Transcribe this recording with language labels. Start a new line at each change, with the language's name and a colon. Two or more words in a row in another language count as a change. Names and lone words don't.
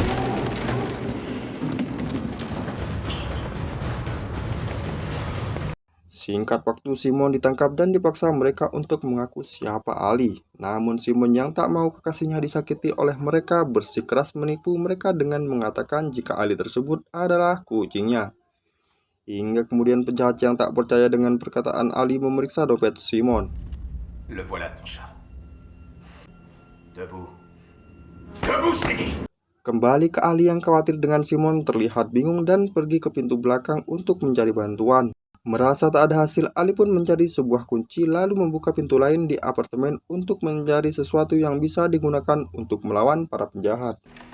Indonesian: Singkat waktu, Simon ditangkap dan dipaksa mereka untuk mengaku siapa Ali. Namun Simon yang tak mau kekasihnya disakiti oleh mereka bersikeras menipu mereka dengan mengatakan jika Ali tersebut adalah kucingnya. Hingga kemudian penjahat yang tak percaya dengan perkataan Ali memeriksa dompet Simon.
French: Le voilà ton chat. Debout. Debout, je t'ai dit.
Indonesian: Kembali ke Ali yang khawatir dengan Simon terlihat bingung dan pergi ke pintu belakang untuk mencari bantuan. Merasa tak ada hasil, Ali pun mencari sebuah kunci lalu membuka pintu lain di apartemen untuk mencari sesuatu yang bisa digunakan untuk melawan para penjahat.